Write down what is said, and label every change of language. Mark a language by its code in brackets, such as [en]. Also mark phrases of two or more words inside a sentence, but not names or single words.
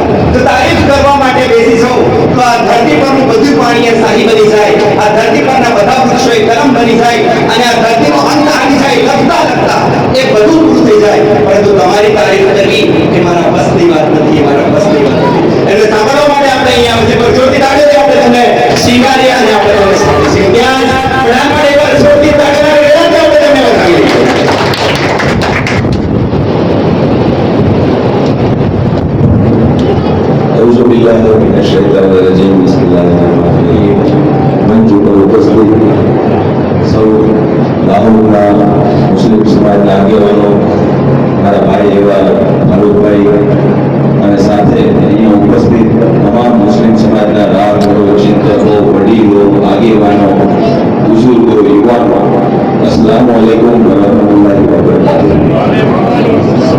[gu] તો તારીફ કરવા માટે બેસી જાઉં તો આ ધરતી પરનું બધું પાણી એ સારી બની જાય, આ ધરતી પરના બધા વૃક્ષો એ કલમ બની જાય અને આ ધરતીનો અંત આવી જાય લખતા લખતા એ બધું પૂરું થઈ જાય. પરંતુ તમારી તારીફ કરવી એ મારા બસની વાત નથી, એ મારા બસની વાત નથી. એટલે સાંભળવા માટે આપણે અહીંયા આવે છે પણ જોરથી તાળીઓથી આપણે તમને સ્વીકારીએ અને આપણે તમને સાંભળીએ. ત્યાં પણ આપણે એકવાર જોરથી તાળીઓના ગળાથી આપણે તમને વધાવીએ. [ar] أعوذ بالله من الشيطان الرجيم بسم الله الرحمن الرحيم [gu] મંચ ઉપર ઉપસ્થિત સૌ લાહોરના મુસ્લિમ સમાજના આગેવાનો, મારા ભાઈ એવા ફારૂકભાઈ અને સાથે અહીંયા ઉપસ્થિત તમામ મુસ્લિમ સમાજના રાહબરો, ચિંતકો, વડીલો, આગેવાનો, બુઝુર્ગો, યુવાનો, [ar] السلام عليكم ورحمة الله وبركاته.